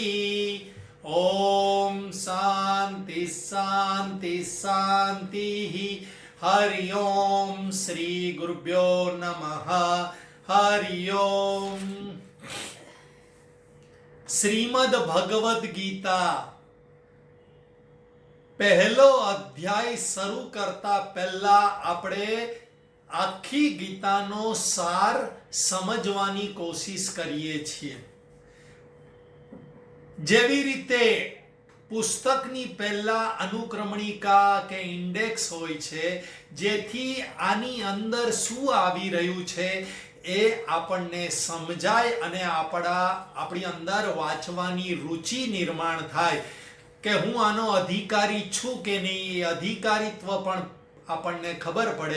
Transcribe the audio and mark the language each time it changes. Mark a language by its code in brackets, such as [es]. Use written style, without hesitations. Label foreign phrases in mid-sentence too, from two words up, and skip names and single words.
[sa] ओम शांति शांति शांति। हरि ओम श्री गुरुभ्यो नमः। [gu] हरि ओम। श्रीमद् भगवद गीता પહેલો અધ્યાય શરૂ કરતા પહેલા આપણે આખી ગીતાનો સાર સમજવાની કોશિશ કરીએ છીએ। જેવી રીતે પુસ્તકની પહેલા અનુક્રમણિકા કે ઇન્ડેક્સ હોય છે, જેથી આની અંદર શું આવી રહ્યું છે એ આપણને સમજાય અને આપણી અંદર વાંચવાની રુચિ નિર્માણ થાય કે હું આનો અધિકારી છું કે નહીં, એ અધિકારીત્વ પણ આપણને ખબર પડે।